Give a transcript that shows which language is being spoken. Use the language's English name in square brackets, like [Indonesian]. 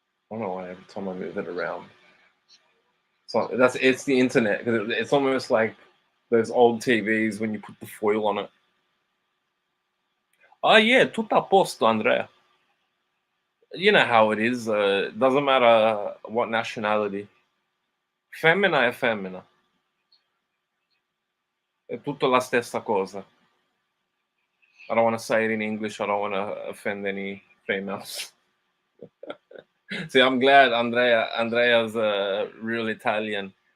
[English] I don't know why every time I move it around. So it's the internet because it's almost like those old TVs when you put the foil on it. [Italian] Oh yeah, tutto a posto, Andrea. [English] You know how it is. Doesn't matter what nationality. [Italian] Femmina è femmina. È tutto la stessa cosa. [English] I don't want to say it in English. I don't want to offend any females. See, I'm glad Andrea's real Italian.